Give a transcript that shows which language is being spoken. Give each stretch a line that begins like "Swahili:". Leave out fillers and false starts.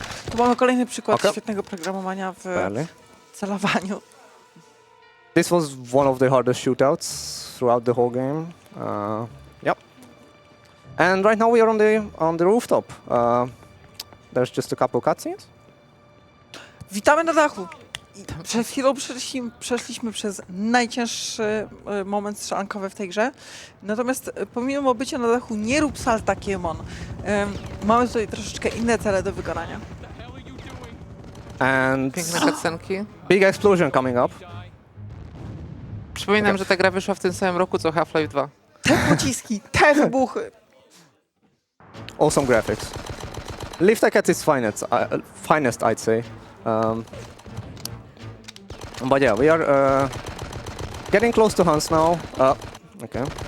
Polish: Tu mamy kolejny przykład
English: Okay.
Polish: świetnego programowania w
English: Apparently.
Polish: celowaniu.
English: This was one of the hardest shootouts throughout the whole game. Yep. And right now we are on the rooftop. There's just a couple cutscenes.
Polish: Witamy na dachu. I przed chwilą przeszliśmy przez najcięższy moment strzelankowy w tej grze. Natomiast pomimo bycia na dachu, nie rób salta, Kiemon. Mamy tutaj troszeczkę inne cele do wykonania.
English: And
Polish: Piękne cutscenki.
English: big explosion coming up.
Polish: Przypominam, że ta gra wyszła w tym samym roku co Half-Life 2. Te pociski, te wybuchy.
English: Awesome graphics. Lift Tech at its finest, I'd say. But yeah, we are getting close to Hans now. Okay.